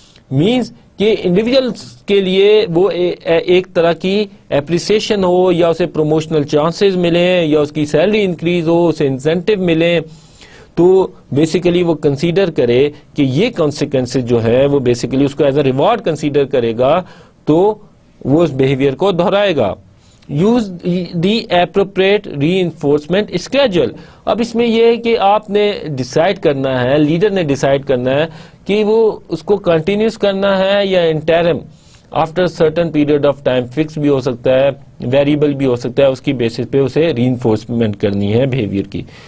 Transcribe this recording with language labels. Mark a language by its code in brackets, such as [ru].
[ur] Means کہ individual کے لیے وہ ایک طرح کی اپریسیشن ہو, یا اسے پروموشنل چانسز ملیں, یا اس کی سیلری انکریز ہو, اسے انسینٹیو ملیں, تو بیسیکلی وہ کنسیڈر کرے کہ یہ کانسیکوینسز جو ہے وہ بیسیکلی اس کو ایز اے ریوارڈ کنسیڈر کرے گا, تو وہ اس بیہیویئر کو دہرائے گا. [en] Use the appropriate reinforcement schedule. [ur] اب اس میں یہ ہے کہ آپ نے ڈیسائیڈ کرنا ہے, لیڈر نے ڈیسائیڈ کرنا ہے کہ وہ اس کو کنٹینیوس کرنا ہے یا [en] Interim after certain period of time. [ur] Fix بھی ہو سکتا ہے, ویریبل بھی ہو سکتا ہے, اس کی بیسس پہ اسے ری انفورسمنٹ کرنی ہے بیہیویئر کی.